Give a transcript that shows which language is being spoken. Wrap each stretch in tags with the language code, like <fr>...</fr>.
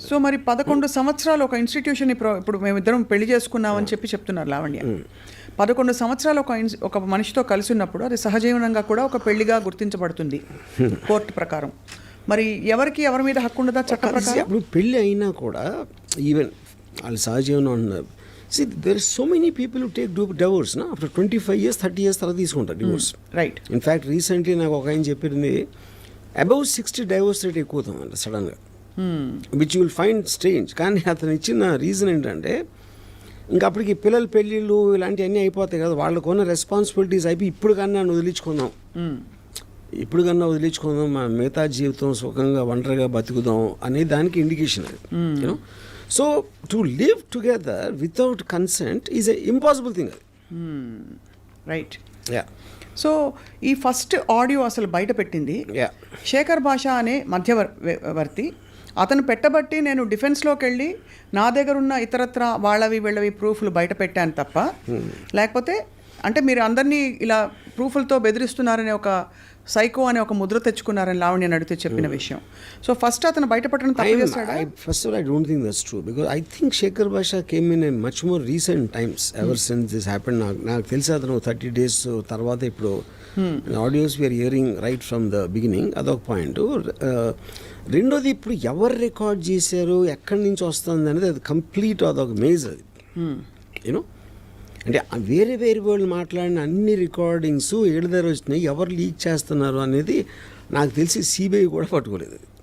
<te>So మరి 11 సంవత్సరాలు ఒక ఇన్స్టిట్యూషన్, ఇప్పుడు మేమిద్దరం పెళ్లి చేసుకున్నామని చెప్తున్నారు లావణ్య. 11 సంవత్సరాలు ఒక మనిషితో కలిసి ఉన్నప్పుడు అది సహజీవనంగా కూడా ఒక పెళ్లిగా గుర్తించబడుతుంది కోర్టు ప్రకారం. మరి ఎవరి మీద హక్కు ఉండదా చట్ట ప్రకారం? ఇప్పుడు పెళ్ళి అయినా కూడా ఈవెన్ వాళ్ళు సహజీవనం</te> <en>See, there are so many people who take divorce, na? After 25 years, 30 years</en> <te>తర్వాత తీసుకుంటారు</te> <en>divorce. Right.</en> <te>ఇన్ఫ్యాక్ట్ రీసెంట్లీ నాకు ఒక ఆయన చెప్పింది అబౌవ్ 60 డైవోర్స్ రేట్ ఎక్కువ అవుతుందంట సడన్గా,</te> <en>Which you will find strange.</en> <te>కానీ అతను ఇచ్చిన రీజన్ ఏంటంటే ఇంకా అప్పటికి పిల్లల పెళ్ళిళ్ళు ఇలాంటివన్నీ అయిపోతాయి కదా, వాళ్ళకు ఉన్న రెస్పాన్సిబిలిటీస్ అయిపోయి ఇప్పుడు కన్నా వదిలించుకుందాం, ఇప్పుడు కన్నా వదిలించుకుందాం, మన మిగతా జీవితం సుఖంగా ఒంటరిగా బతుకుదాం అనే దానికి ఇండికేషన్ అది.</te> <en>You know, so to live together without consent is a impossible thing అది. Right. Yeah.</en> <te>సో ఈ ఫస్ట్ ఆడియో అసలు బయట పెట్టింది</te> <en>Yeah.</en> <te>శేఖర్ భాష అనే మధ్యవర్తి. అతను పెట్టబట్టి నేను డిఫెన్స్లోకి వెళ్ళి నా దగ్గర ఉన్న ఇతరత్ర వాళ్ళవి వీళ్ళవి ప్రూఫ్లు బయట పెట్టాను తప్ప, లేకపోతే అంటే మీరు అందరినీ ఇలా ప్రూఫ్లతో బెదిరిస్తున్నారనే ఒక సైకో అనే ఒక ముద్ర తెచ్చుకున్నారని లావణ్య అడిగితే చెప్పిన విషయం. సో ఫస్ట్ అతను బయటపడడం తప్పు చేశాడా?</te> <en>First of all, I don't think that's true because I think Shekhar Basha came in a much more recent times ever since this happened.</en> <te>నాకు తెలిసి అతను 30 days తర్వాత ఇప్పుడు audios</te> <en>we are hearing right from the beginning,</en> <te>అదొక point. రెండోది ఇప్పుడు ఎవరు record చేశారు, ఎక్కడి నుంచి వస్తుంది అనేది అది కంప్లీట్ అదొక మేజ్ అది. యూనో, అంటే వేరే వేరే వాళ్ళు మాట్లాడిన అన్ని రికార్డింగ్స్ ఏడు దగ్గర వచ్చినాయి, ఎవరు లీక్ చేస్తున్నారు అనేది నాకు తెలిసి సిబిఐ కూడా పట్టుకోలేదు.</te>